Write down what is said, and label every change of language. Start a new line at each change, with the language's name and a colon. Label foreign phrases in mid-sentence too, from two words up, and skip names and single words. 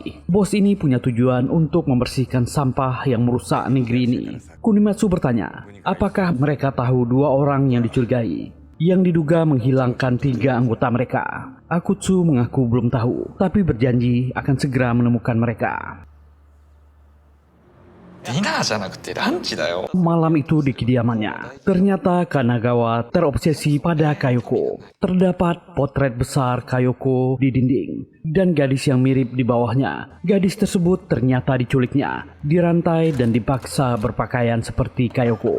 Indonesian: Bos ini punya tujuan untuk membersihkan sampah yang merusak negeri ini. Kunimatsu bertanya, apakah mereka tahu 2 orang yang dicurigai? yang diduga menghilangkan 3 anggota mereka. Akutsu mengaku belum tahu, tapi berjanji akan segera menemukan mereka.
Japanese: ディナーじゃなくてランチだよ。
Indonesian: Malam itu di kediamannya, ternyata Kanagawa terobsesi pada Kayoko. Terdapat potret besar Kayoko di dinding, dan gadis yang mirip di bawahnya. Gadis tersebut ternyata diculiknya, dirantai dan dipaksa berpakaian seperti Kayoko.